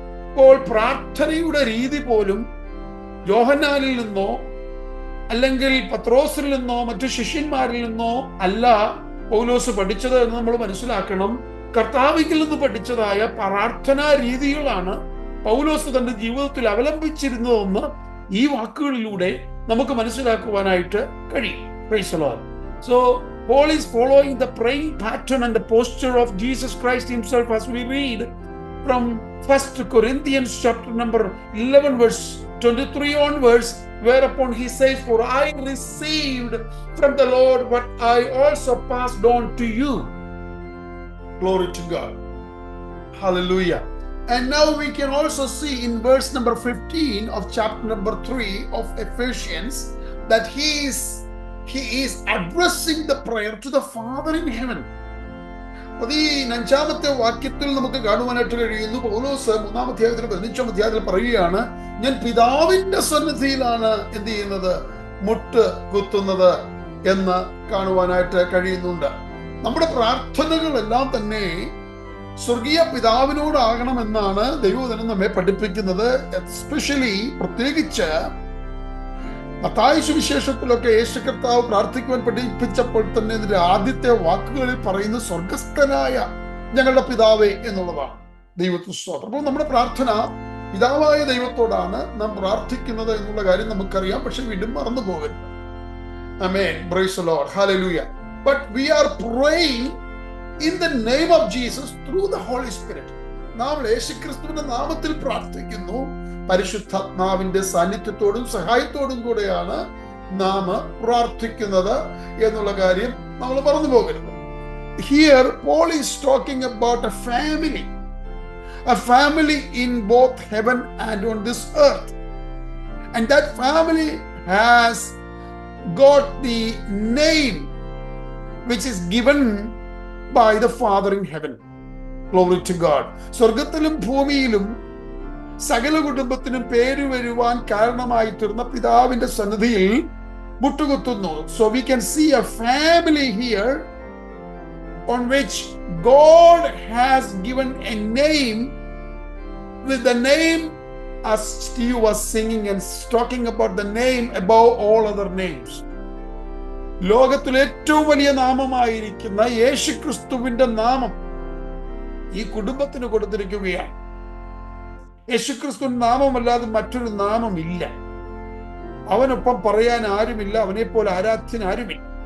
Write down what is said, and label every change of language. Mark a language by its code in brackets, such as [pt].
[ml] ഇപ്പോൾ പ്രാർത്ഥനയുടെ രീതി പോലും യോഹന്നാനിൽ നിന്നോ അല്ലെങ്കിൽ പത്രോസിൽ നിന്നോ മറ്റു ശിഷ്യന്മാരിൽ നിന്നോ അല്ല പൗലോസ് പഠിച്ചത് എന്ന് നമ്മൾ മനസ്സിലാക്കണം. കർത്താവിങ്കിൽ നിന്ന് പഠിച്ചതായ പ്രാർത്ഥനാ രീതികളാണ് പൗലോസ് തന്റെ ജീവിതത്തിൽ അവലംബിച്ചിരുന്നതെന്ന് ഈ വാക്കുകളിലൂടെ നമുക്ക് മനസ്സിലാക്കുവാനായിട്ട് കഴിയും. [en] Praise the Lord. So Paul is following the praying pattern and the posture of Jesus Christ himself as we read from 1 Corinthians chapter number 11 verse 23 onwards, whereupon he says, for I received from the Lord what I also passed on to you. Glory to God. Hallelujah. And now we can also see in verse number 15 of chapter number 3 of Ephesians that he is addressing the prayer to the Father in heaven. [ml] അത് ഈ 5-ാമത്തെ വാക്യത്തിൽ നമുക്ക് കാണുവാനായിട്ട് കഴിയുന്നു. പൗലോസ് 3-ാം അധ്യായത്തിൽ 15-ാം അധ്യായത്തിൽ പറയുകയാണ്, ഞാൻ പിതാവിന്റെ സന്നിധിയിലാണ് എന്ത് ചെയ്യുന്നത്, മുട്ട് കുത്തുന്നത് എന്ന് കാണുവാനായിട്ട് കഴിയുന്നുണ്ട്. നമ്മുടെ പ്രാർത്ഥനകളെല്ലാം തന്നെ സ്വർഗീയ പിതാവിനോടാകണമെന്നാണ് ദൈവവചനം നമ്മെ പഠിപ്പിക്കുന്നത്. എസ്പെഷ്യലി പ്രത്യേകിച്ച് മത്തായി സുവിശേഷത്തിലൊക്കെ യേശു കർത്താവ് പ്രാർത്ഥിക്കുവാൻ പഠിപ്പിച്ചപ്പോൾ തന്നെ ഇതിന്റെ ആദ്യത്തെ വാക്കുകളിൽ പറയുന്നത് സ്വർഗസ്ഥനായ ഞങ്ങളുടെ പിതാവേ എന്നുള്ളതാണ്. ദൈവത്തിന് സ്തോത്രം. അപ്പോൾ നമ്മുടെ പ്രാർത്ഥന പിതാവായ ദൈവത്തോടാണ് നാം പ്രാർത്ഥിക്കുന്നത് എന്നുള്ള കാര്യം നമുക്കറിയാം. പക്ഷെ വീണ്ടും മറന്നു പോകരുത്. ആമേൻ. [en] Praise the Lord. [ml] Hallelujah. [en] But we are praying in the name of Jesus through the Holy Spirit. [ml] നാം യേശുക്രിസ്തുവിന്റെ നാമത്തിൽ പ്രാർത്ഥിക്കുന്നു. പരിശുദ്ധാത്മാവിന്റെ സാന്നിധ്യത്തോടും സഹായത്തോടും കൂടെയാണ് നാം പ്രാർത്ഥിക്കുന്നത് എന്നുള്ള കാര്യം നമ്മൾ മറന്നു പോകരുത്. [en] Here Paul is talking about a family in both heaven and on this earth, and that family has got the name which is given by the Father in heaven. Glory to God. [ml] സ്വർഗത്തിലും ഭൂമിയിലും സകല കുടുംബത്തിനും പേര് വരുവാൻ കാരണമായി തീർന്ന പിതാവിന്റെ സന്നിധിയിൽ മുട്ടുകുത്തുന്നു. [en] So we can see a family here on which God has given a name, with the name as Steve was singing and talking about the name above all other names. [ml] ലോകത്തിൽ ഏറ്റവും വലിയ നാമമായിരിക്കുന്ന യേശുക്രിസ്തുവിന്റെ നാമം ഈ കുടുംബത്തിന് കൊടുത്തിരിക്കുകയാണ്. യേശുക്രിസ്തുവിന്റെ നാമമല്ലാതെ മറ്റൊരു നാമമില്ല. അവനൊപ്പം പറയാൻ ആരുമില്ല, അവനെ പോലെ ആരാധ്യൻ ആരുമില്ല.